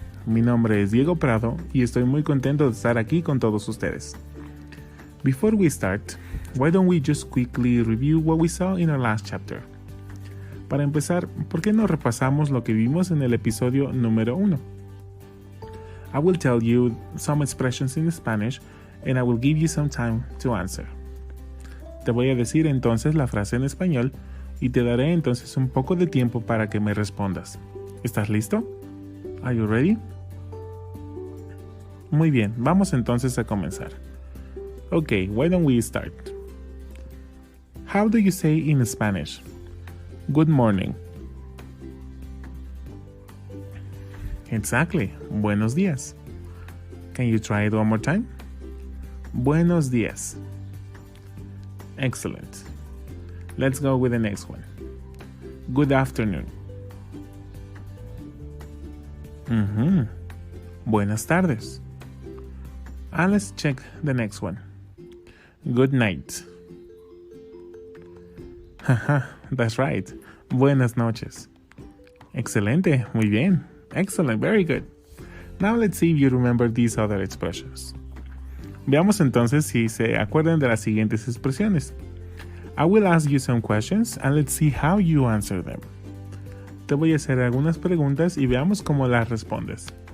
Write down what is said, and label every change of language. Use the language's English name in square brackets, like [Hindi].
[Spanish] Mi nombre es Diego Prado y estoy muy contento de estar aquí con todos ustedes. [English] Before we start, why don't we just quickly review what we saw in our last chapter? [Spanish] Para empezar, ¿por qué no repasamos lo que vimos en el episodio número 1? [English] I will tell you some expressions in Spanish and I will give you some time to answer. [Spanish] Te voy a decir entonces la frase en español y te daré entonces un poco de tiempo para que me respondas. ¿Estás listo? [English] Are you ready? [Spanish] Muy bien, vamos entonces a comenzar. [English] Okay, why don't we start? How do you say in Spanish? Good morning. Exactly. [Spanish] Buenos días. [English] Can you try it one more time? [Spanish] Buenos días. [English] Excellent. Let's go with the next one. Good afternoon. [Spanish] Buenas tardes. [English] And let's check the next one. Good night. Haha, that's right. [Spanish] Buenas noches. Excelente. Muy bien. [English] Excellent, very good. Now let's see if you remember these other expressions. [Spanish] Veamos entonces si se acuerdan de las siguientes expresiones. [English] I will ask you some questions and let's see how you answer them. [Spanish] Te voy a hacer algunas preguntas y veamos cómo las respondes.